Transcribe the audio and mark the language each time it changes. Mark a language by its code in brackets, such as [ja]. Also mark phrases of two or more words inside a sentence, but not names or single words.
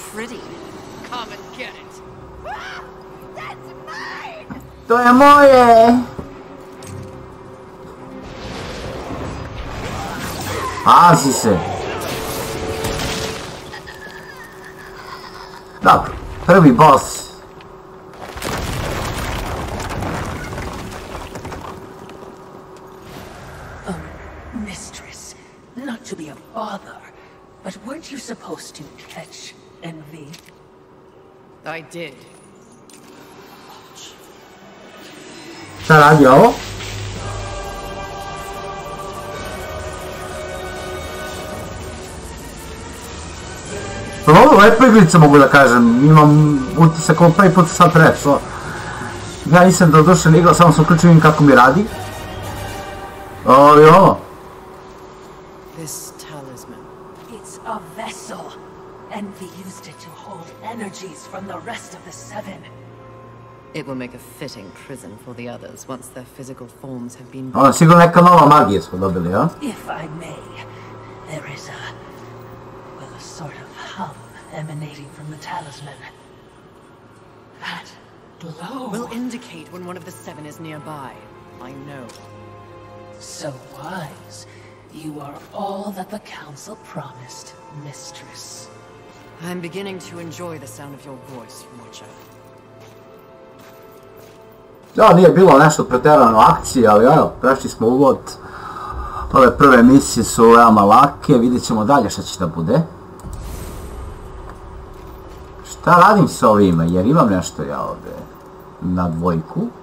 [sr] To je moje! Pazi se! Dobro, prvi boss. [en] Mistress, not to be a bother, but weren't you supposed to catch Envy? I did. [sr] Šta radi ovo? Ovo lepa igrica, mogu da kažem, imam utisak ovo prvi put sad prešao. Ja nisam dodušen igrao, samo sam uključio kako mi radi. Ovo je ovo. [en] This talisman. It's a vessel. Envy used it to hold energies from the rest of the seven. It will make a fitting prison for the others once their physical forms have been... [sr] Ovo je sigurno neka nova magija smo dobili, ja? [en] If I may, there is a sort of hum emanating from the talisman. That glow will indicate when one of the seven is nearby. I know. So wise. You are all that the council promised, mistress. I'm beginning to enjoy the sound of your voice, Watcher. [sr] Ja, nije bilo nešto pretjerano akcije, ali evo, prešli smo uvod. Ove prve misije su veoma lake, vidjet ćemo dalje šta će da bude. Šta radim s ovima, jer imam nešto ja ovdje na dvojku.